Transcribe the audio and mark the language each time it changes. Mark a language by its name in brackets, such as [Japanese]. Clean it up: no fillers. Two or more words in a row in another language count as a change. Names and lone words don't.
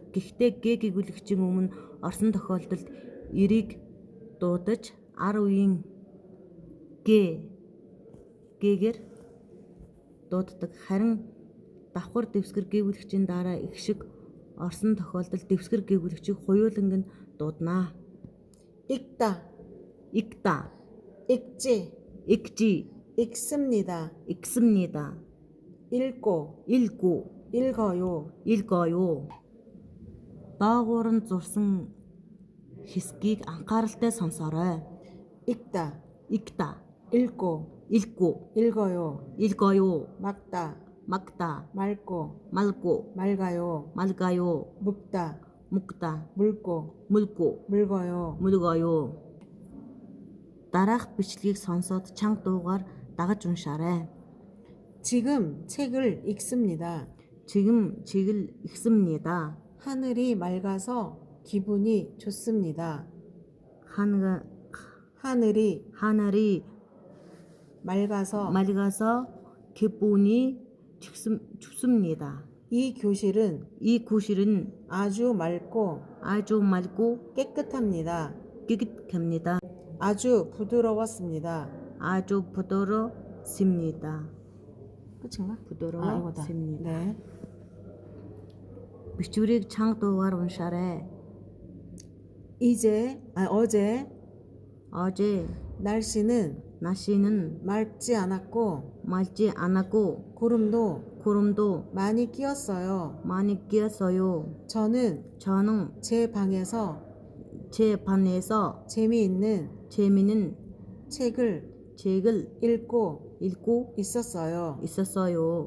[Mongolian] Гэхдээ гээ гийгүүлэгчийн өмнө орсон тохиолдолд эрийг дуудаж ар үеийн гээгээр дууддаг. Харин давхар дэвсгэр гийгүүлэгчийн дараа их шиг орсон тохиолдолд дэвсгэр гийгүүлэгчийг хуйууланг нь дуудана. [Korean] 읽다, 읽다, 읽지, 읽지, 읽습니다, 읽습니다. 읽고, 읽어요, 읽어요. [Mongolian] Доогуур нь зурсан хэсгийг анхааралтай сонсоорой. [Korean] 읽다, 읽다, 읽고, 읽고, 읽어요, 읽어요. 막다, 막다, 맑고, 맑고, 맑아요, 맑아요. 묵다, 묵다, 물고, 물고, 물거요, 물어요. [Mongolian] дараах бичлэгийг сонсоод чанга дуугаар дагаж уншаарай. [Korean] 지금 책을 읽습니다. 지금 책을 읽습니다. 하늘이 맑아서 기분이 좋습니다. 하늘이 하늘이 맑아서 맑아서 기분이 춥습니다. 이 교실은 이 교실은 아주 맑고 깨끗합니다. 깨끗합니다. 아주 부드러웠습니다. 아주 부드럽습니다. 끝인가? 부드러웠습니다. 네. [Mongolian] 비추릭 чанга дуугаар уншаарай. [Korean] 어제 날씨는 맑지 않았고 구름도 많이 끼었어요. 저는 제 방에서 재미있는 책을 읽고 있었어요.